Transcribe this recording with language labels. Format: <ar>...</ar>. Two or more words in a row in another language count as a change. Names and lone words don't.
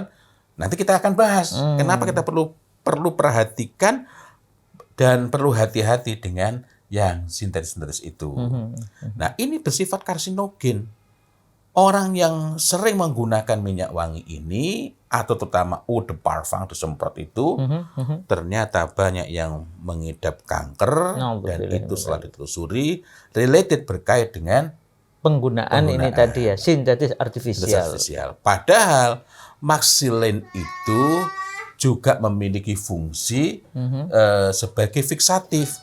<id>Nanti kita akan bahas kenapa kita perlu perhatikan dan perlu hati-hati dengan yang sintetis itu. Nah, ini bersifat karsinogen. Orang yang sering menggunakan minyak wangi ini atau terutama</id> <fr>eau de parfum</fr> <id>disemprot itu ternyata banyak yang mengidap kanker dan itu setelah ditelusuri related berkait dengan penggunaan ini tadi ya, sintetis artifisial. Padahal Maxylane itu juga memiliki fungsi sebagai fiksatif.</id>